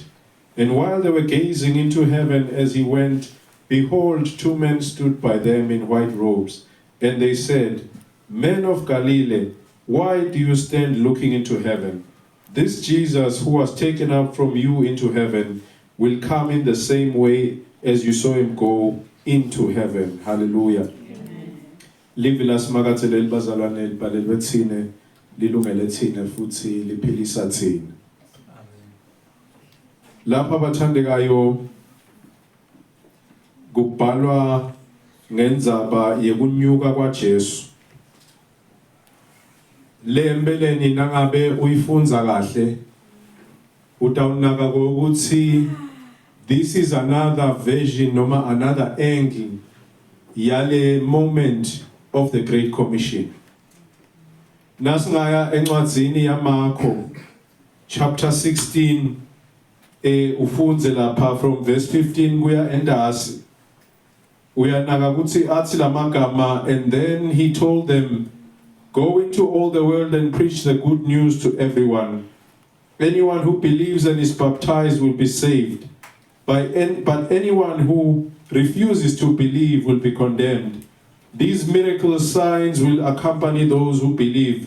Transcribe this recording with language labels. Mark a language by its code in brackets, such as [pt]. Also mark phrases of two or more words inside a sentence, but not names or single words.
[en] And while they were gazing into heaven as he went, behold, two men stood by them in white robes. And they said, Men of Galilee, why do you stand looking into heaven? This Jesus who was taken up from you into heaven will come in the same way as you saw him go into heaven. Hallelujah. [ss] Live las magatsele bazalwane libhalelwe thine lilungele thine futhi liphilisa thine. Lapha bathandekayo kubhalwa ngendzaba yekunyuka kwaJesu. Lembeleni nangabe uyifunza kahle utawunaka ukuthi [en] this is another version [ss] noma [en] another angle [ss] yale [en] moment of the Great Commission. [ss] Nasingaya encwadzini yaMarko chapter 16 ufunze lapha [en] from verse 15 [ss] kuya endasi uyanaka ukuthi athi lamagama, [en] and then he told them, go into all the world and preach the good news to everyone. Anyone who believes and is baptized will be saved, but anyone who refuses to believe will be condemned. These miracle signs will accompany those who believe.